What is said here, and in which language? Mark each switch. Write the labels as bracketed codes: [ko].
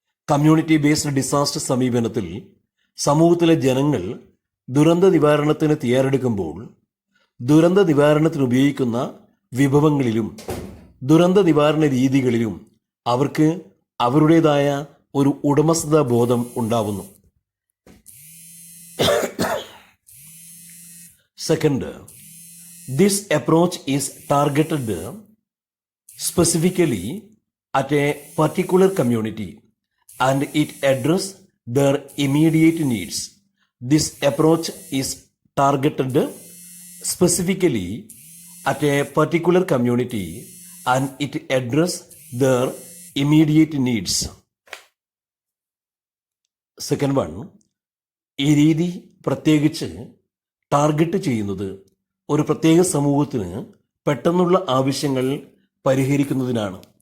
[ml] Community based disaster സമീപനത്തിൽ സമൂഹത്തിലെ ജനങ്ങൾ ദുരന്ത നിവാരണത്തിന് തയ്യാറെടുക്കുമ്പോൾ ദുരന്ത നിവാരണത്തിന് ഉപയോഗിക്കുന്ന വിഭവങ്ങളിലും ദുരന്ത നിവാരണ രീതികളിലും അവർക്ക് അവരുടേതായ ഒരു ഉടമസ്ഥതാ ബോധം ഉണ്ടാവുന്നു. [en] Second, this approach is targeted specifically at a particular community and it addresses their immediate needs. This approach is targeted specifically at a particular community and it addresses their immediate needs. Second one, [ml] ഈ രീതി പ്രത്യേകിച്ച് target ചെയ്യുന്നത് ഒരു പ്രത്യേക സമൂഹത്തിന് പെട്ടെന്നുള്ള ആവശ്യങ്ങൾ പരിഹരിക്കുന്നതിനാണ്.